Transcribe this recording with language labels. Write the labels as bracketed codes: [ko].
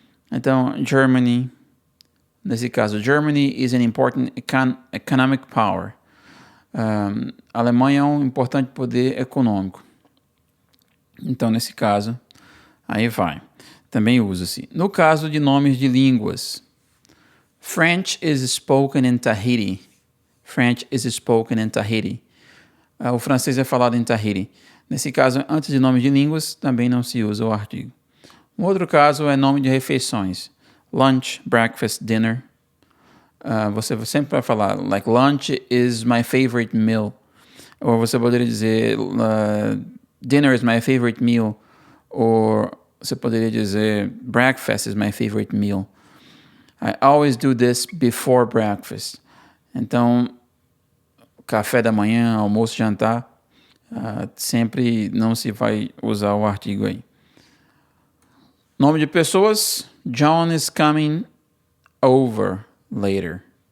[pt] Então, [en] Germany, [pt] nesse caso, [en] Germany is an important economic power. [pt] A Alemanha é um importante poder econômico. Então, nesse caso, aí vai. Também usa-se. No caso de nomes de línguas, [en] French is spoken in Tahiti. French is spoken in Tahiti. [pt] O francês é falado em Tahiti. Nesse caso, antes de nome de línguas, também não se usa o artigo. Um outro caso é nome de refeições. [en] Lunch, breakfast, dinner. [pt] Você sempre vai falar, [en] like, lunch is my favorite meal. [pt] Ou você poderia dizer, [en] dinner is my favorite meal. [pt] Ou você poderia dizer, [en] breakfast is my favorite meal. I always do this before breakfast. [pt] Então, café da manhã, almoço, jantar, sempre não se vai usar o artigo aí. Nome de pessoas, [en] John is coming over later.